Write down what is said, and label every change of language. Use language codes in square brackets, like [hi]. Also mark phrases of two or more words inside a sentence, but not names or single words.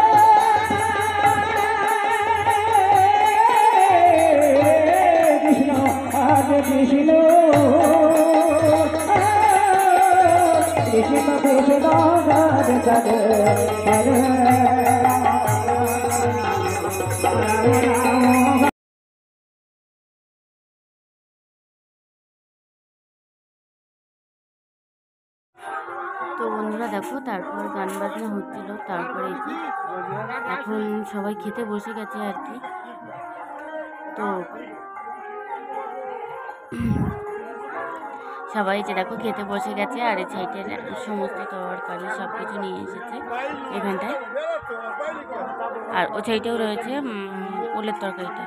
[sa] Krishna, Hare Krishna, Krishna Krishna, Hare Hare, Hare [bn] তো বন্ধুরা দেখো, তারপর গান বাজনা হচ্ছিল, তারপরে এই যে এখন সবাই খেতে বসে গেছে আর কি। তো সবাই যে দেখো খেতে বসে গেছে, আর এই সাইডের সমস্ত তরকারি সব কিছু নিয়ে এসেছে এখানটায়, আর ও সাইডেও রয়েছে ওলের তরকারিটা।